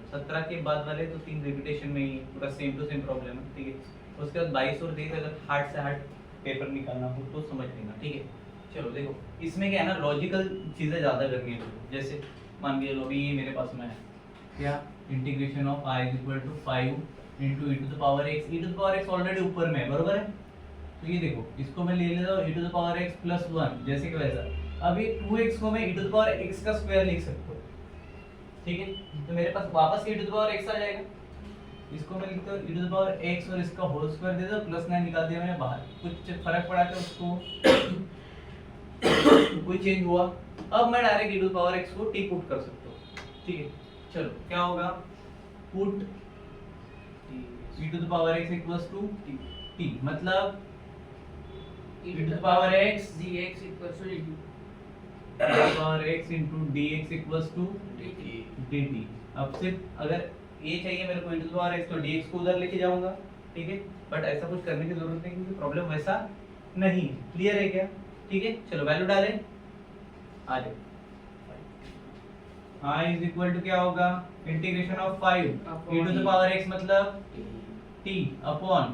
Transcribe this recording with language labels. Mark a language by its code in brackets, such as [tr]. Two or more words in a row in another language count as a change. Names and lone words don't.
[hi] 17 के बाद वाले तो 3 रिपीटेशन में ही पूरा [en] same to same problem [hi] है, ठीक है। उसके बाद 22 और 23 अगर हार्ड से हार्ड पेपर निकालना हो तो समझ लेना, ठीक है। चलो देखो इसमें क्या है ना, लॉजिकल चीज़ें ज़्यादा करनी है तुमको। जैसे मान के चलो अभी ये मेरे पास में है क्या, [en] integration of i is equal to 5 into e to the power x. e to the power x already [hi] ऊपर में है, बरोबर है। तो ये देखो इसको मैं ले लेता हूँ [en] e to the power x plus 1 [hi] जैसे कि वैसा। अब ये 2x को मैं [en] e to the power x [hi] का स्क्वायर लिख सकता हूँ, ठीक है। तो मेरे पास वापस [en] e to the power x [hi] आ जाएगा। इसको मैं लिखता हूँ [en] e to the power x [hi] और इसका [en] whole square [hi] दे दो, [en] plus 9 [hi] निकाल दिया मैंने बाहर। कुछ फर्क पड़ा क्या उसको? कोई चेंज हुआ? अब मैं [en] direct e to the power x [hi] को [en] t put [hi] कर सकता हूँ, ठीक है। चलो क्या होगा, [en] put e to the power x equals to t, [hi] मतलब [en] e e to the power x dx equals to dt, e to the power x into dx equals to dt। [hi] अब सिर्फ अगर ये चाहिए मेरे को [en] e to the power x [hi] तो dx को उधर लेके जाऊंगा, ठीक है। बट ऐसा कुछ करने की जरूरत नहीं क्योंकि प्रॉब्लम वैसा नहीं है। क्लियर है क्या? ठीक है। चलो वैल्यू डालें, आ जाए। [en] i is equal to [hi] क्या होगा, [en] integration of 5 e to the power x [hi] मतलब t अपॉन